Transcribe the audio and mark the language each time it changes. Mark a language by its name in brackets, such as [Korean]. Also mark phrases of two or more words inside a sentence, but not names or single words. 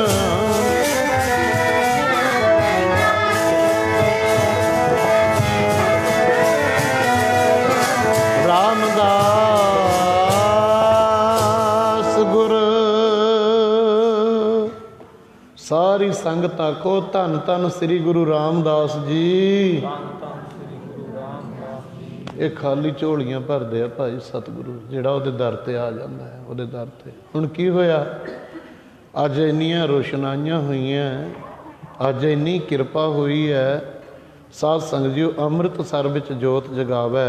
[Punjabi] ਰਾਮਦਾਸ ਗੁਰ। ਸਾਰੀ ਸੰਗਤ ਕੋ ਧਨ ਧਨ ਸ੍ਰੀ ਗੁਰੂ ਰਾਮਦਾਸ ਜੀ। ਯੇ ਖਾਲੀ ਝੋਲੀਆਂ ਭਰਦੇ ਆ ਭਾਈ ਸਤਿਗੁਰੂ, ਜਿਹੜਾ ਉਹਦੇ ਦਰ ਤੇ ਆ ਜਾਂਦਾ ਹੈ, ਉਹਦੇ ਦਰ ਤੇ। ਹੁਣ ਕੀ ਹੋਇਆ, ਅੱਜ ਇੰਨੀਆਂ ਰੋਸ਼ਨਾਈਆਂ ਹੋਈਆਂ, ਅੱਜ ਇੰਨੀ ਕਿਰਪਾ ਹੋਈ ਹੈ। ਸਾਧ ਸੰਗਤ ਜੀ ਅੰਮ੍ਰਿਤਸਰ ਵਿਚ ਜੋਤ ਜਗਾਵੈ।